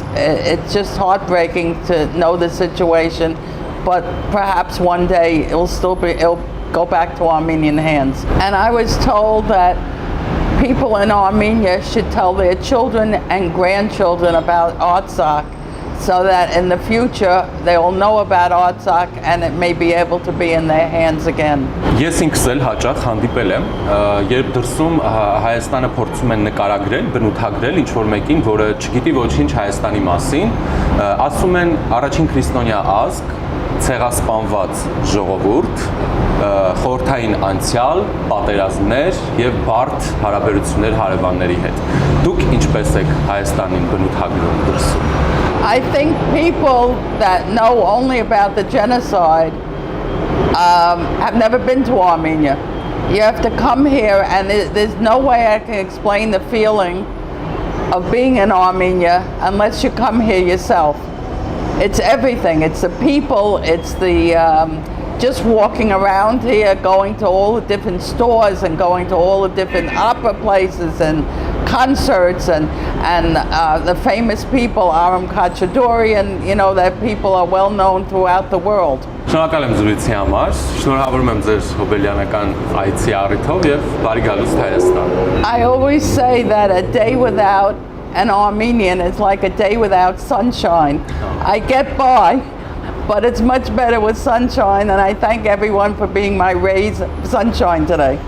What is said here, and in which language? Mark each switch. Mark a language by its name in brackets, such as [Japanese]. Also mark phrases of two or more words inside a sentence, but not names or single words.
[English] It's just heartbreaking to know the situation, but perhaps one day it'll go back to Armenian hands. And I was told that people in Armenia should tell their children and grandchildren about Artsakh, so that in the future they will know about Artsakh and it may be able to be in their hands again. [Armenian] Ես ինքս էլ հաճախ հանդիպել եմ, երբ դրսում Հայաստանը փորձում են նկարագրել, բնութագրել ինչ-որ մեկին, որը չգիտի ոչինչ Հայաստանի մասին, ասում են առաջին քրիստոնյա ազգ, ցեղասպանված ժողովուրդ, խորհրդային անցյալ, պատերազմներ եւ բարդ հարաբերություններ հարևանների հետ։ Դուք ինչպես եք Հայաստանին բնութագրում դրսում? [English] I think people that know only about the genocide have never been to Armenia. You have to come here, and there's no way I can explain the feeling of being in Armenia unless you come here yourself. It's everything. It's the people. It's the just walking around here, going to all the different stores and going to all the different opera places and concerts and the famous people, Aram Khachaduri, and you know that people are well known throughout the world. [Armenian] Շնորհակալ եմ զրույցի համար, շնորհավորում եմ ձեր հոբելյանական այցի առիթով եւ բարի գալուստ Հայաստան։ [English] I always say that a day without an Armenian is like a day without sunshine. I get by, but it's much better with sunshine, and I thank everyone for being my rays of sunshine today.